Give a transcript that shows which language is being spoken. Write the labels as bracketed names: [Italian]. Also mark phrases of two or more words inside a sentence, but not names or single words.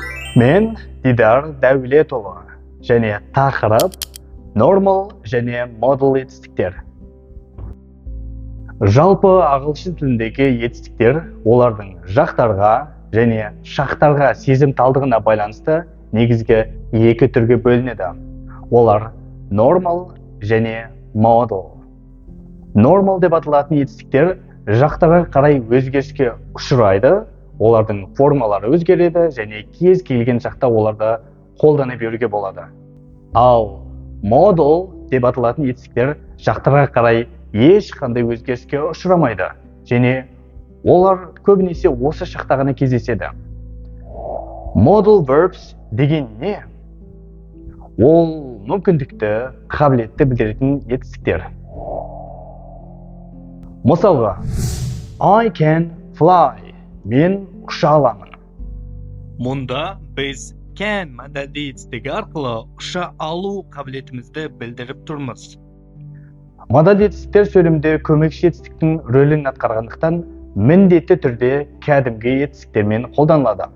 [Kazakh] Мен Дидар Дәулетұлы және тақырып normal және model етістіктер. Жалпы ағылшын тіліндегі етістіктер олардың жақтарға және шақтарға сезімталдығына байланысты негізгі екі түрге бөлінеді. Олар normal және model. Normal деп аталатын етістіктер жақтарға қарай өзгеріске ұшырайды, олардың формалары өзгереді және кез келген жақта оларды қолдана беруге болады. Ал model деп аталатын етістіктер жақтарға қарай ешқандай өзгеріске ұшырамайды және олар көбінесе осы шақта ғана кездеседі. [English] Modal verbs [Kazakh] деген не? Ол мүмкіндікті, қабілетті білдіретін етістіктер. Мысалға, [English] I can fly. [Kazakh] Мен ұша аламын. Мұнда біз can модальді етістігі арқылы ұша алу қабілетімізді білдіріп тұрмыз. Модальді етістіктер сөйлемде көмекші етістіктің рөлін атқарғандықтан міндетті түрде кәдімгі етістіктермен қолданылады.